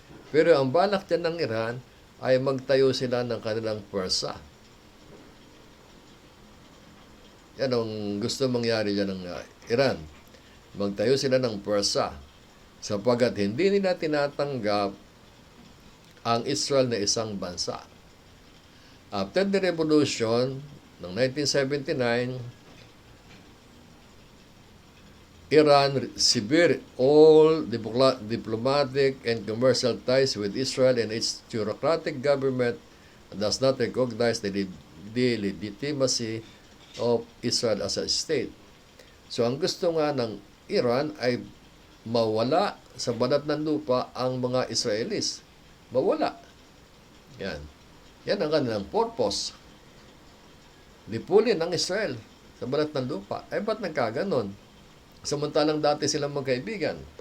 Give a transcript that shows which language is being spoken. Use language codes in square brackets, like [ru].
[tl] Pero ang balak dyan ng Iran ay magtayo sila ng kanilang pwersa. Yan ang gusto mangyari dyan ng Iran. Magtayo sila ng pwersa sapagkat hindi nila tinatanggap ang Israel na isang bansa. [en] After the revolution ng 1979, Iran severed all diplomatic and commercial ties with Israel, and its theocratic government does not recognize the legitimacy of Israel as a state. [tl] So ang gusto nga ng Iran ay mawala sa banat ng lupa ang mga Israelis. Mawala. Yan. Yan ang kanilang purpose. Lipulin ang Israel sa banat ng lupa. Ay ba't nagkaganon? Samantalang dati silang magkaibigan.